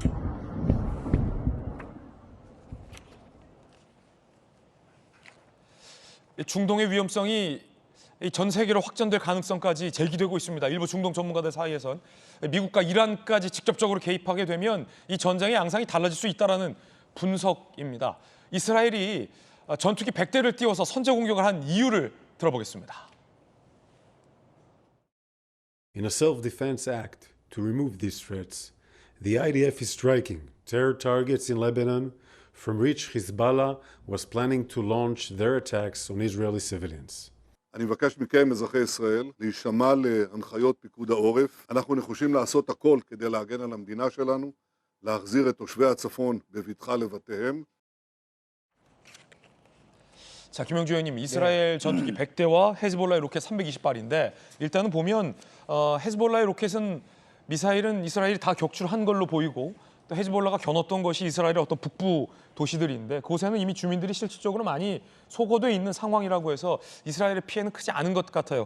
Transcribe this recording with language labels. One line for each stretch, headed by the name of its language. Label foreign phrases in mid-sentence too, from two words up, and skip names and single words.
Korean: 중동의 위험성이 전 세계로 확전될 가능성까지 제기되고 있습니다. 일부 중동 전문가들 사이에선 미국과 이란까지 직접적으로 개입하게 되면 이 전쟁의 양상이 달라질 수 있다는 분석입니다. 이스라엘이 전투기 100대를 띄워서 선제 공격을 한 이유를 들어보겠습니다.
English: In a self-defense act to remove these threats, the IDF is striking terror targets in Lebanon from which Hezbollah was planning to launch their attacks on Israeli civilians.
Hebrew: אני מבקש מכם, אזרחי ישראל, להישמע להנחיות פיקוד העורף. אנחנו נחושים לעשות הכל כדי להגן על המדינה שלנו, להחזיר את תושבי הצפון בבטחה לבתיהם.
Korean: 자, 김영주 의원님, 이스라엘 전투기 100대와 헤즈볼라의 로켓 320발인데 일단은 보면 헤즈볼라의 로켓은 미사일은 이스라엘이 다 격추한 걸로 보이고 또 헤즈볼라가 겨눴던 것이 이스라엘의 어떤 북부 도시들인데 그곳에는 이미 주민들이 실질적으로 많이 소거돼 있는 상황이라고 해서 이스라엘의 피해는 크지 않은 것 같아요.